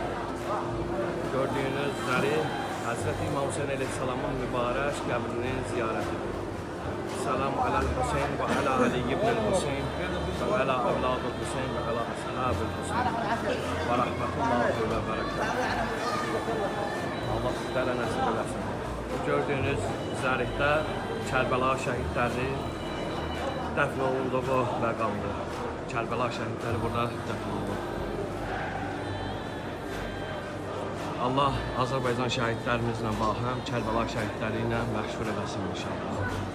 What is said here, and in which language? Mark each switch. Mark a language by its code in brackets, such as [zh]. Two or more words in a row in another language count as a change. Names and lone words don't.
[tr] Gördüğünüz zarif Hazreti İmam Hüseyin Aleyhisselamın mübarek qəbrinin ziyaretidir. [ar] السلام على الحسين و على علي بن الحسين و على أولاد الحسين و على أصحاب الحسين و رحمة الله و بركاته. [az] Allah sizlərə nəsib eləsin. Bu gördüğünüz zərifdə Kərbəla şəhidləri dəfn olunduğu məqamdır. Kərbəla şəhidləri burada dəfn olunur. Allah Azərbaycan şəhidlərimizlə bahəm Kərbəla şəhidləri ilə məşğul eləsin inşallah.